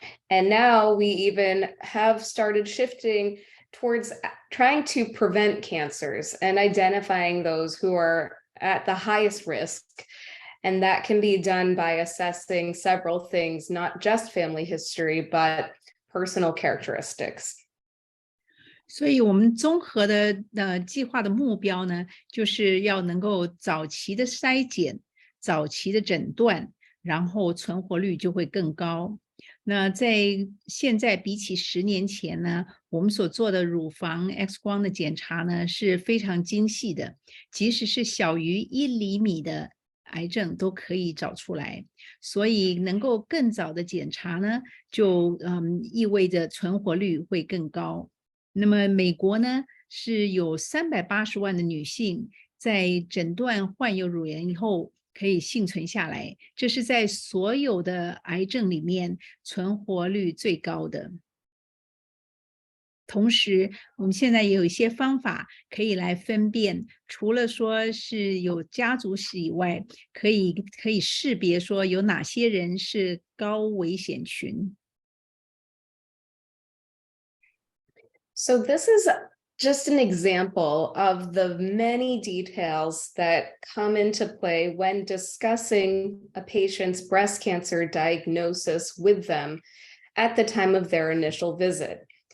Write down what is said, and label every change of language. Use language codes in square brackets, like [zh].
[en] And now we even have started shifting towards trying to prevent cancers and identifying those who are at the highest risk. And that can be done by assessing several things, not just family history, but personal characteristics. [zh] 所以我们综合的计划的目标呢，就是要能够早期的筛检、早期的诊断，然后存活率就会更高。那在现在比起10年前呢，我们所做的乳房 X 光的检查呢是非常精细的，即使是小于1厘米的癌症都可以找出来，所以能够更早的检查呢，就意味着存活率会更高。那么美国呢是有380万的女性在诊断患有乳癌以后可以幸存下来，这是在所有的癌症里面存活率最高的。同时我们现在也有一些方法可以来分辨，除了说是有家族史以外，可以识别说有哪些人是高危险群。 [en] So this is just an example of the many details that come into play when discussing a patient's breast cancer diagnosis with them at the time of their initial visit.